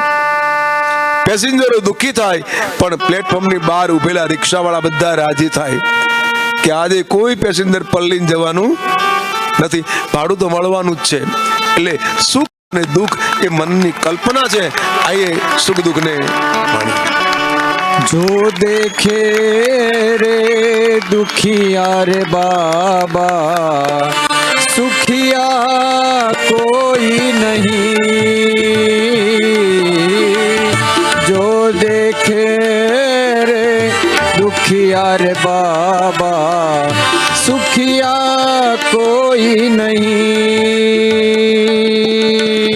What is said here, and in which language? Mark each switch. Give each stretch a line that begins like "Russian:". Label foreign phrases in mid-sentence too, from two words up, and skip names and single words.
Gujarati: પેસેન્જરો દુઃખી થાય, પણ પ્લેટફોર્મની બહાર ઉભેલા રિક્ષાવાળા બધા રાજી થાય કે આજે કોઈ પેસેન્જર પલ્લીને જવાનું નથી, ભાડું તો મળવાનું જ છે. એટલે સુખ અને દુઃખ એ મનની કલ્પના છે. આઈએ સુખ દુઃખને માણી.
Hindi: जो देखे रे दुखिया रे बाबा, सुखिया कोई नहीं. जो देखे रे दुखिया रे बाबा, सुखिया कोई नहीं.